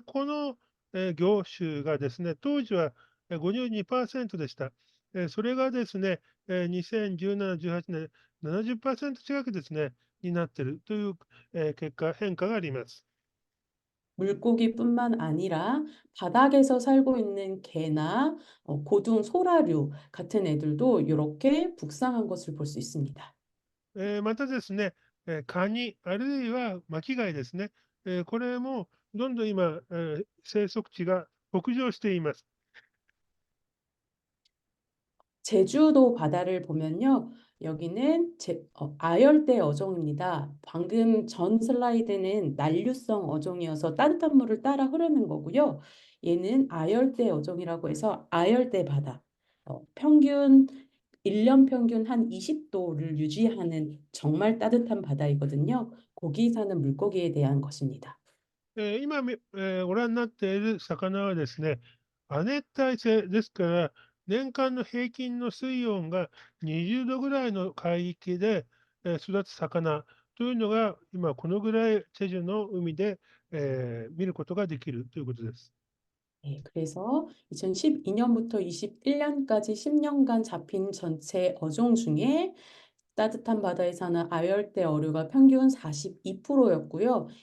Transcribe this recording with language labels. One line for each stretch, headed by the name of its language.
Japanese: この、業種がですね、当時は52%でした。それがですね、2017、18年、70%近くですね、になっているという、変化があります。
Korean: 물고기뿐만 아니라 바닥에서 살고 있는 개나 고등 소라류 같은 애들도 이렇게 북상한 것을 볼 수 있습니다.
Japanese: またですね、カニ、あるいは巻き貝ですね。これもどんどん今、生息地が北上しています。
Korean: 제주도 바다를 보면요. 여기는 아열대 어종입니다. 방금 전 슬라이드는 난류성 어종이어서 따뜻한 물을 따라 흐르는 거고요. 얘는 아열대 어종이라고 해서 아열대 바다. 평균 1년 평균 한 20도를 유지하는 정말 따뜻한 바다이거든요. 거기 사는 물고기에 대한 것입니다.
Japanese: 今ご覧になっている魚はですね、亜熱帯性ですから、年間の平均の水温が20度ぐらいの海域で、育つ魚というのが、今このぐらいチェジュの海で、見ることができるということです。
Korean: 네, 그래서 2012년부터 21년까지 10년간 잡힌 전체 어종 중에 따뜻한 바다에 사는 아열대 어류가 평균 42%였고요.